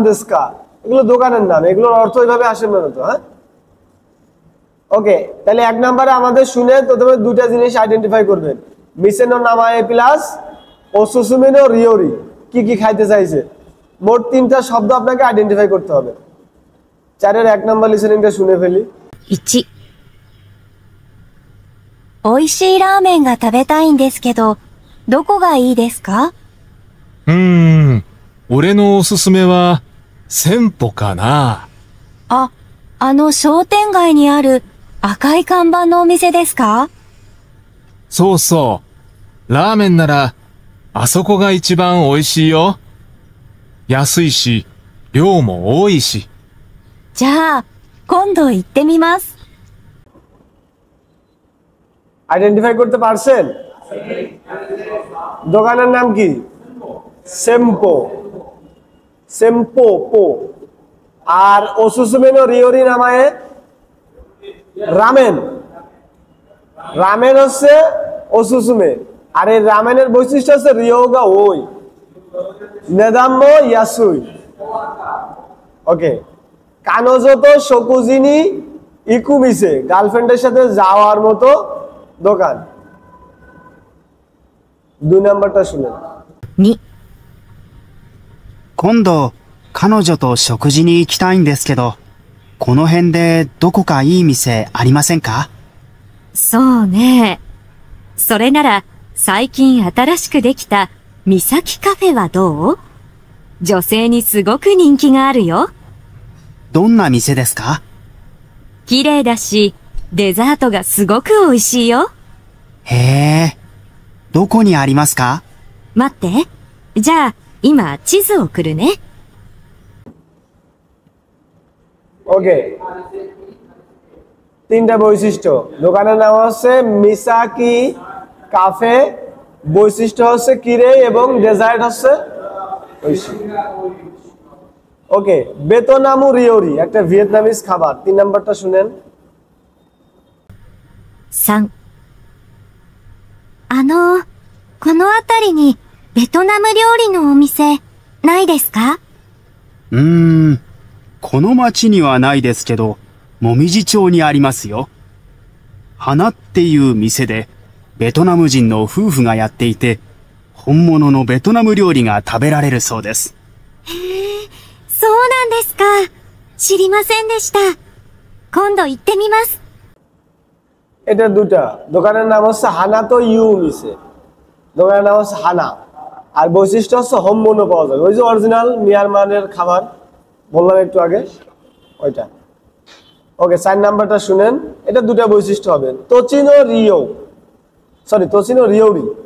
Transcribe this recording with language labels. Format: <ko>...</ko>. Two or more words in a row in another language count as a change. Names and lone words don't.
<ja>ですか</ja> <bn>এগুলো দোকানের নাম এগুলোর অর্থ এইভাবে আসে না তো হ্যাঁ ওকে তাহলে 1 নম্বরে আমাদের শুনে প্রথমে দুটো জিনিস আইডেন্টিফাই করবেন</bn> <ja>店の名前</ja> <bn>প্লাস</bn> <ja>おすすめの料理</ja> <bn>কি কি খাইতে চাইছে মোট 3টা শব্দ আপনাকে আইডেন্টিফাই করতে হবে 4 এর 1 নম্বর লিসেনিংটা শুনে ফেলি</bn> <ja>1 美味しいラーメンが食べたいんですけど、どこがいいですか？俺のおすすめは、千歩かな。あ、あの商店街にある赤い看板のお店ですか？そうそう。ラーメンなら、あそこが一番美味しいよ。安いし、量も多いし。じゃあ、今度行ってみます。</ja> <bn>আইডেন্টিফাই করতে পারছেন দোকানের নাম কি সেম্পো সেম্পো পো আর</bn> <ja>おすすめの料理 名前 ラーメン ラーメン</ja> <bn>হচ্ছে ওসুসুমে আর এই রামেনের বৈশিষ্ট্য হচ্ছে</bn> <ja>量が多い 値段も安い</ja> <bn>ওকে</bn> <ja>彼女と食事に行く店</ja> <bn>গার্লফ্রেন্ডের সাথে যাওয়ার মতো দোকান 2 নাম্বারটা শুনেন</bn> <ja>2 今度彼女と食事に行きたいんですけどこの辺でどこかいい店ありませんか？そうね。それなら最近新しくできた三崎カフェはどう？女性にすごく人気があるよ。どんな店ですか？綺麗だしデザートがすごく美味しいよ。へえ。どこにありますか？待って。じゃあ、今地図送るね。</ja> <bn>ওকে 3টা বৈশিষ্ট্য দোকানের নাম হচ্ছে মিসাকি কাফে বৈশিষ্ট্য হচ্ছে কিরে এবং ডেজার্ট হচ্ছে ঐশি ওকে</bn> <ja>ベトナム料理</ja> <bn>একটা ভিয়েতনামিজ খাবার 3 নাম্বারটা শুনেন</bn> <ja>3 この辺りにベトナム料理のお店ないですか？この町にはないですけど、もみじ町にありますよ。花っていう店で、ベトナム人の夫婦がやっていて、本物のベトナム料理が食べられるそうです。へえ、そうなんですか。知りませんでした。今度行ってみます。</ja> <bn>এটা দুটা দোকানের নাম হচ্ছে</bn> <ja>花という店</ja> <bn>দোকানের নাম হচ্ছে হানা আর বৈশিষ্ট্য হচ্ছে হোমমোনো পাওয়া যাবে ওই যে অরিজিনাল মিয়ানমারের খাবার বললাম একটু আগে ওইটা ওকে 4 নাম্বারটা শুনেন এটা দুটো বৈশিষ্ট্য হবে</bn> <ja>土地の料</ja> <bn>সরি</bn> <ja>土地の料理</ja>